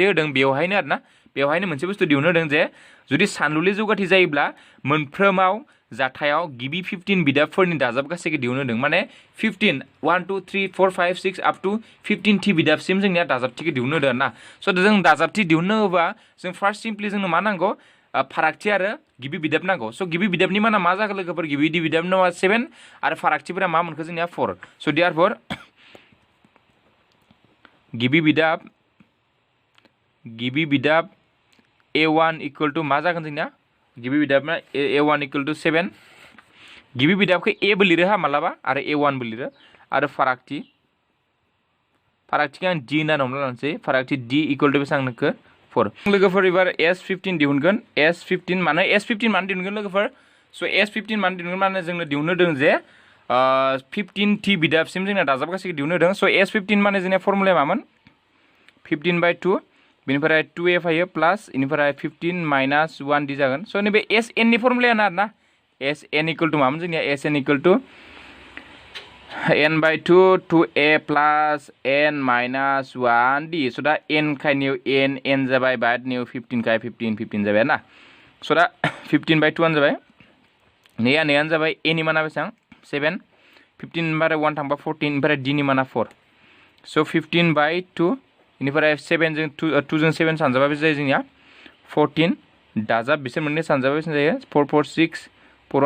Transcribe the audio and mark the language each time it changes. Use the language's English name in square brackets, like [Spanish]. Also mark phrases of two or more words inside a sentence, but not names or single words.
[Bodo] होदों बेवहायनो आरोना बेवहायनो मोनसे बुस्थु दिहुननो होदों जे जुदि सानलुलि जौगाथि जायोब्ला मोनफ्रोमाव जाथायाव गिबि 15 बिदाबफोरनि दाजाब गासैखौ दिहुननो होदों माने 15 1 2 3 4 5 6 [English] up to [Bodo] 15 थि बिदाबसिम जोंनिया दाजाबथिखौ दिहुननो होदों आरोना स' जों दाजाबथि दिहुननो होबा जों फार्स्ट सिम्पलि जोंनो मा नांगौ फारागथि आरो गिबि बिदाब नांगौ स' गिबि बिदाबनि माना मा जागोन लोगोफोर गिबि बिदाबनि नामा 7 आरो फारागथिफोरा मा मोनखो जोंनिया 4 स' therefore गिबि बिदाब a1 [English] equal to [Bodo] मा जागोन जोंनिया गिबि बिदाबना a1 [English] equal to [Bodo] 7 गिबि बिदाबखौ a बो लिरो हा मालाबा आरो a1 बो लिरो आरो फारागथिखौ आं d होनना हमना लानोसै फारागथि d [English] equal to [Bodo] बेसेबां नोखो 4 लोगोफोर एबार s15 दिहुनगोन s15 मानो दिहुनगोन लोगोफोर स' s15 मानो दिहुनगोन माने जोंनो दिहुननो होदों जे 15 थि बिदाबसिम जोंना दाजाब गासैखौ दिहुननो होदों स' s15 माने जोंनिया फर्मुलाया मामोन 15/2 बेनिफ्राय 2a फैयो प्लास बेनिफ्राय 15 माइनास 1 d जागोन स' नैबे sn नि फर्मुलायानो आरोना sn [English] equal to [Bodo] मामोन जोंनिया sn [English] equal to [Bodo] n/2 2a प्लस n माइनास 1 d स' दा n खायनियाव n जाबाय बाद नियाव 15 खाय 15 जाबाय ना स' दा 15/2 जाबाय नैयानो जाबाय a नि माना बेसेबां 7 15 बारे 1 थांबा 14 बेनिफ्राय d नि माना 4 स' 15/2 बेनिफ्राय 7 जों 2 जों 7 सानजाबा बेसे जायो जोंनिया 14 दाजाब बिसोर मोननै सानजाबा बेसे जायो 4 4 6 4